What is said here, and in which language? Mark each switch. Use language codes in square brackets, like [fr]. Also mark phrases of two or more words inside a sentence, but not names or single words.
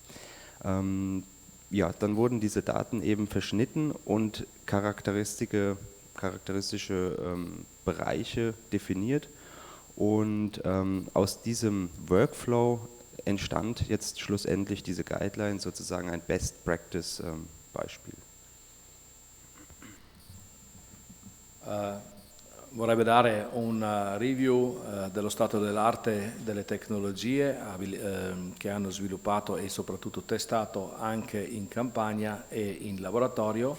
[de] Dann wurden diese Daten eben verschnitten und charakteristische Bereiche definiert, und aus diesem Workflow entstand jetzt schlussendlich diese Guideline, sozusagen ein [en] Best Practice [de] Beispiel. [it] Vorrebbe dare un review dello stato dell'arte delle tecnologie che hanno sviluppato e soprattutto testato anche in campagna e in laboratorio.